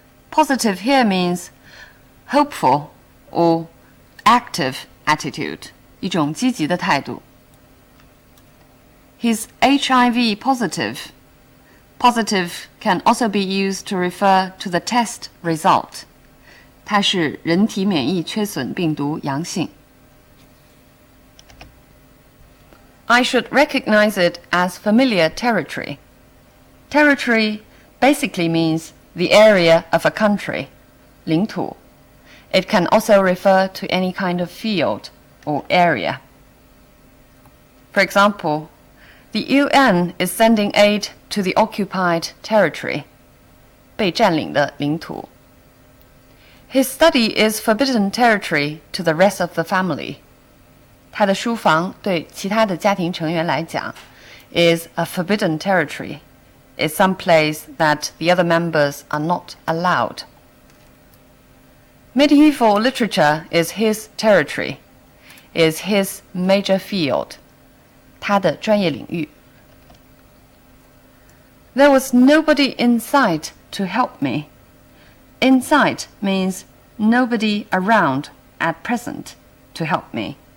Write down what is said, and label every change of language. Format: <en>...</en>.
<en>Positive here means hopeful or active attitude,</en> <zh>一种积极的态度.</zh> <en>He's HIV positive. Positive can also be used to refer to the test result.</en> <zh>它是人体免疫缺损病毒阳性.</zh> <en>I should recognize it as familiar territory. Territory basically means the area of a country,</en> <zh>领土.</zh> <en>It can also refer to any kind of field or area. For example, the UN is sending aid to the occupied territory,</en> <zh>被占领的领土.</zh> <en>His study is forbidden territory to the rest of the family.</en> <zh>他的书房对其他的家庭成员来讲</zh> <en>is a forbidden territory. It's some place that the other members are not allowed. Medieval literature is his territory, is his major field.</en> <zh>他的专业领域.</zh> <en>There was nobody in sight to help me. In sight means nobody around at present to help me.</en>